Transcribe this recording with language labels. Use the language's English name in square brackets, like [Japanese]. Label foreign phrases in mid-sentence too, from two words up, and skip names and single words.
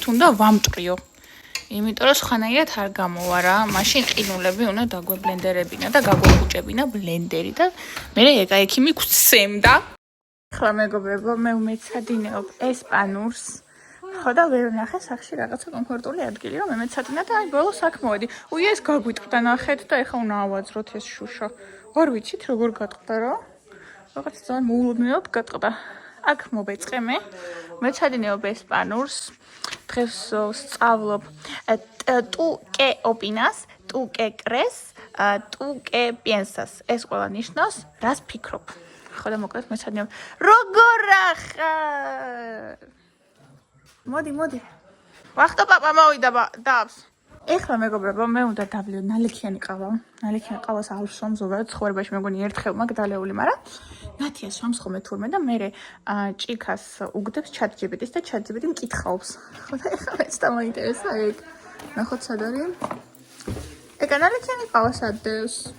[Georgian] უნდა ვამტვრიო იმიტომ რომ სხვანაირად არ გამოვა რა მაშინ ყინულები უნდა დაგვებლენდერებინა და გაგვეხუჭებინა ბლენდერი და მე ეკა-ექი მიგვცემდა ახლა მეგობრებო მე უმეცადინეობ ესპანურს ხო და ვერ ვნახე სახში რაღაცა კომფორტული ადგილი რომ მეცადინა და აი ბოლოს აქ მოვედი უი ეს გაგვიტყდა ნახეთ და ეხლა უნდა ავაძროთ ეს შუშა არ ვიცით როგორ გატყდა რა რაღაც ძალიან მოულოდნელად გატყდა აქ მოვეწყე მე მეცადინეობ ესპანურს დღეს სწავლობ [Spanish] tu qué opinas tu qué crees tu qué piensas [Georgian] ეს ყველა ნიშნავს რას ფიქრობ ხო და მოკლედ მეცადინეობ როგორ ახარ მოდი ვახტო პაპა მოვიდა დაბს ეხლა მეგობრებო მე უნდა დავლეო ნალექიანი ყავას ალვსვამ ზოგადად ცხოვრებაში მეგონი ერთხელ მაგ დალეული მაგრამ ნათია სვამს ხოლმე თურმე და მე ჭიქას უგდებს ChatGPT-ს და ChatGPT მკითხაობს ხო და ეხლა მეც დამაინტერესა ეგ ნახოთ სად არის ეგ ნალექიანი ყავას ადევს